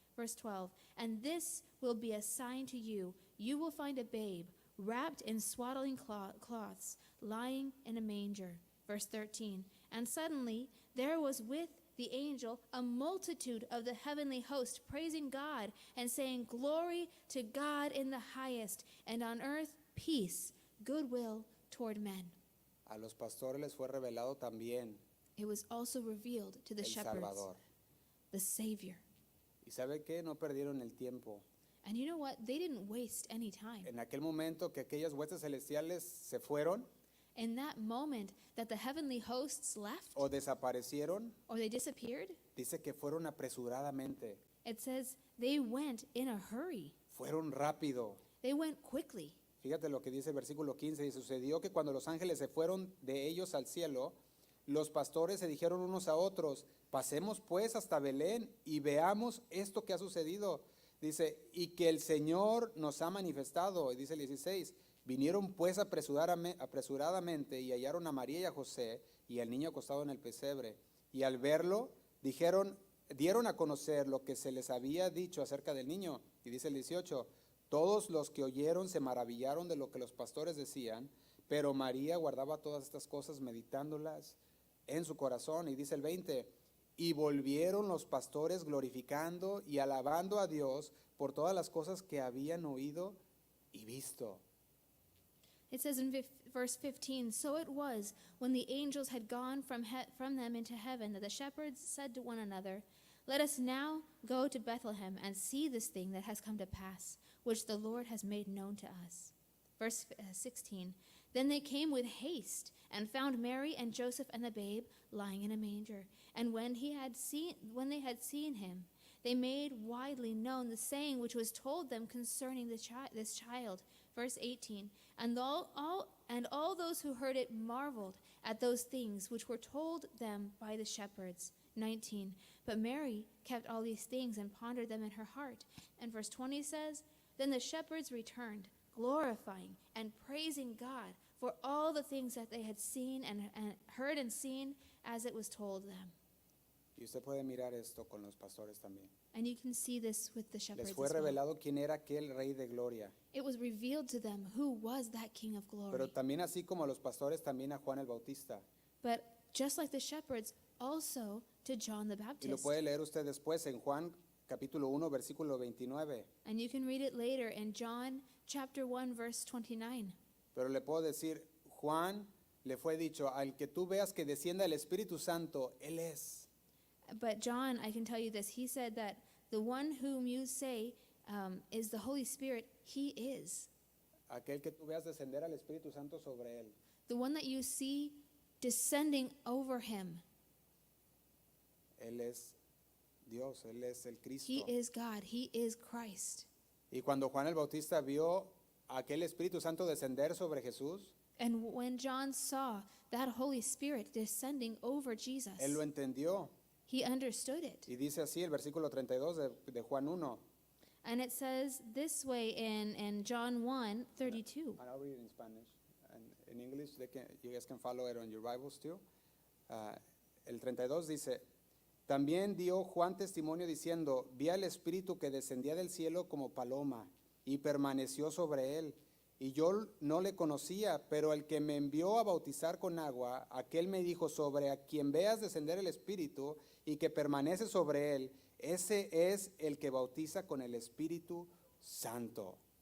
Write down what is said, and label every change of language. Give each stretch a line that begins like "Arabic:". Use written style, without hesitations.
English: Verse 12, and this will be a sign to you. You will find a babe wrapped in swaddling cloths, lying in a manger. Verse 13, and suddenly there was with the angel a multitude of the heavenly host, praising God and saying, glory to God in the highest, and on earth peace, goodwill toward men.
Spanish: A los pastores les fue revelado también
English: It was also revealed to the
Spanish: el
English: shepherds,
Spanish: Salvador.
English: the Savior.
Spanish: ¿Y sabe qué? No perdieron el tiempo.
English: And you know what? They didn't waste any time.
Spanish: En aquel momento que aquellas huestes celestiales se fueron
English: In that moment that the heavenly hosts left
Spanish: o desaparecieron,
English: or they disappeared,
Spanish: dice que fueron apresuradamente,
English: it says they went in a hurry.
Spanish: fueron rápido.
English: They went quickly.
Spanish: Fíjate lo que dice el versículo 15, y sucedió que cuando los ángeles se fueron de ellos al cielo, los pastores se dijeron unos a otros, pasemos pues hasta Belén y veamos esto que ha sucedido. Dice, y que el Señor nos ha manifestado. Y dice el 16, vinieron pues apresuradamente y hallaron a María y a José y al niño acostado en el pesebre. Y al verlo, dieron a conocer lo que se les había dicho acerca del niño. Y dice el 18, todos los que oyeron se maravillaron de lo que los pastores decían, pero María guardaba todas estas cosas meditándolas en su corazón. Y dice el 20, y volvieron los pastores glorificando y alabando a Dios por todas las cosas que habían oído y visto.
English: It says in verse 15, so it was when the angels had gone from them into heaven that the shepherds said to one another, let us now go to Bethlehem and see this thing that has come to pass, which the Lord has made known to us. Verse 16, then they came with haste and found Mary and Joseph and the babe lying in a manger. And when they had seen him, they made widely known the saying which was told them concerning this child. Verse 18, and all those who heard it marveled at those things which were told them by the shepherds. 19, but Mary kept all these things and pondered them in her heart. And verse 20 says, then the shepherds returned, glorifying and praising God for all the things that they had seen and heard and seen as it was told them.
Spanish: Y usted puede mirar esto con los pastores también.
English: And you can see this with the shepherds
Spanish: Les fue
English: as well.
Spanish: revelado quién era aquel rey de gloria.
English: It was revealed to them who was that King of glory.
Spanish: Pero también así como a los pastores, también a Juan el Bautista.
English: But just like the shepherds, also to John the
Spanish: Y lo
English: Baptist.
Spanish: puede leer usted después en Juan capítulo 1, versículo 29.
English: And you can read it later in John chapter 1, verse 29.
Spanish: Pero le puedo decir, Juan le fue dicho, al que tú veas que descienda el Espíritu Santo, Él es.
English: But John, I can tell you this, he said that the one whom you say is the Holy Spirit, he is.
Spanish: Aquel que tú veas descender al Espíritu Santo sobre Él.
English: The one that you see descending over him,
Spanish: Él es Dios, Él es el Cristo.
English: he is God, he is Christ.
Spanish: Y cuando Juan el Bautista vio aquel Espíritu Santo descender sobre Jesús,
English: And when John saw that Holy Spirit descending over Jesus,
Spanish: él lo entendió.
English: he understood it.
Spanish: Y dice así el versículo 32 de Juan 1.
English: And it says this way in John 1, 32. And I'll read it in Spanish. And in English, you guys can follow it on your Bibles too.
Spanish: El 32 dice, también dio Juan testimonio diciendo, vi al Espíritu que descendía del cielo como paloma y permaneció sobre él. Y yo no le conocía, pero el que me envió a bautizar con agua, aquel me dijo, sobre a quien veas descender el Espíritu y que permanece sobre él, ese es el que bautiza con el Espíritu Santo.